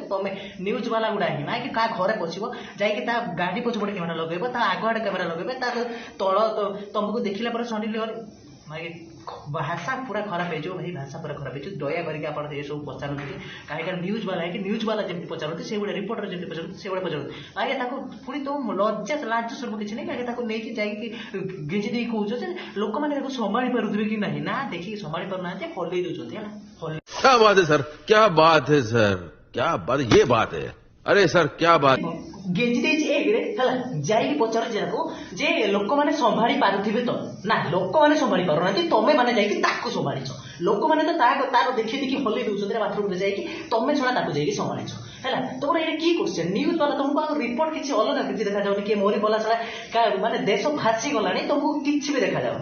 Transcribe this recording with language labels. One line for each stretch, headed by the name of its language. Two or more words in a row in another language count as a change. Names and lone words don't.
Odia: ତମେ ନ୍ୟୁଜ ବାଲା ଗୁଡା ହିଁ ମାଇକି କାହା ଘରେ ପଶିବ, ଯାଇକି ତା ଗାଡି ପଛପଟେ କ୍ୟାମେରା ଲଗେଇବ, ତା ଆଗ ଆଡେ କ୍ୟାମେରା ଲଗେଇବେ, ତା ତଳ ତମକୁ ଦେଖିଲା ପରେ ସନି ଲିଓନି ମାଇକି ଭାଷା ପୁରା ଖରାପ ହେଇଯିବ ଭାଇ, ଭାଷା ପୁରା ଖରାପ ହେଇଯିବ। ଦୟା କରିକି ଆପଣ ଏସବୁ ପଚାରନ୍ତି କାହିଁକି ନ୍ୟୁଜ ବାଲା ହେଇକି ନ୍ୟୁଜ ବାଲା ଯେମିତି ପଚାରନ୍ତି ସେଇଭଳିଆ ରିପୋର୍ଟର ଯେମିତି ପଚାରନ୍ତି ସେଇଭଳିଆ ପଚାରନ୍ତି। ଆଜ୍ଞା ତାକୁ ପୁଣି ତ ଲାଜ ସର୍ବ କିଛି ନାହିଁ, ଆଜ୍ଞା ତାକୁ ନେଇକି ଯାଇକି ଗେଞ୍ଜି ଦେଇକି କହୁଛ ଯେ ଲୋକମାନେ ତାକୁ ସମ୍ଭାଳି ପାରୁଥିବେ କି ନାହିଁ? ନା ଦେଖିକି ସମ୍ଭାଳି ପାରୁନାହାନ୍ତି, ହଲେଇ ଦଉଛନ୍ତି ହେଲା।
Hindi: क्या बात है सर, क्या बात है सर, क्या बात, ये बात है। अरे सर क्या बात।
Odia: ଗେଞ୍ଜି ଦେଇଛି ଏକରେ ହେଲା, ଯାଇକି ପଚାରୁଛି ଯାହାକୁ ଯେ ଲୋକମାନେ ସମ୍ଭାଳି ପାରୁଥିବେ ତ? ନା ଲୋକମାନେ ସମ୍ଭାଳି ପାରୁନାହାନ୍ତି, ତମେ ମାନେ ଯାଇକି ତାକୁ ସମ୍ଭାଳିଛ। ଲୋକମାନେ ତ ତାର ଦେଖି ଦେଖି ହଲେଇ ଦଉଛନ୍ତି ବାଥରୁମରେ ଯାଇକି, ତମେ ଛଡା ତାକୁ ଯାଇକି ସମ୍ଭାଳିଛ ହେଲା। ତମର ଏଇଟା କି କୋଶ୍ଚେନ? ନ୍ୟୁଜ ବାଲା ତମକୁ ଆଉ ରିପୋର୍ଟ କିଛି ଅଲଗା କିଛି ଦେଖାଯାଉନି, କିଏ ମରି ଗଲା ଛଡା ମାନେ ଦେଶ ଭାସି ଗଲାଣି, ତମକୁ କିଛି ବି ଦେଖାଯାଉନି।